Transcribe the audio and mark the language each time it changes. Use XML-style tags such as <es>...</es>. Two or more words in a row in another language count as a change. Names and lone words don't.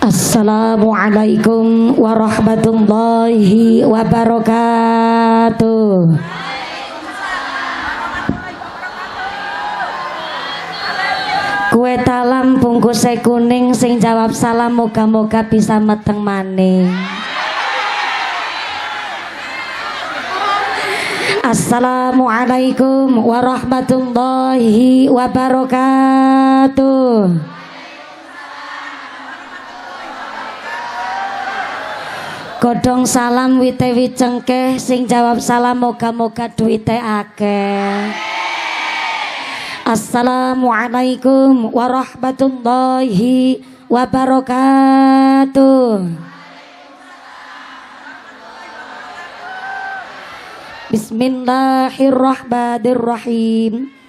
<ar>السلام عليكم ورحمة الله وبركاته.</ar> <id>Kue talam bungkusnya kuning,</id> <jv>sing jawab salam moga-moga bisa meteng maning.</jv> <ar>السلام عليكم ورحمة الله وبركاته.</ar> <jv>Godhong salam wite cengkeh, sing jawab salam moga-moga duwite akeh.</jv> <ar>السلام عليكم ورحمة الله وبركاته. بسم الله الرحمن الرحيم.</ar>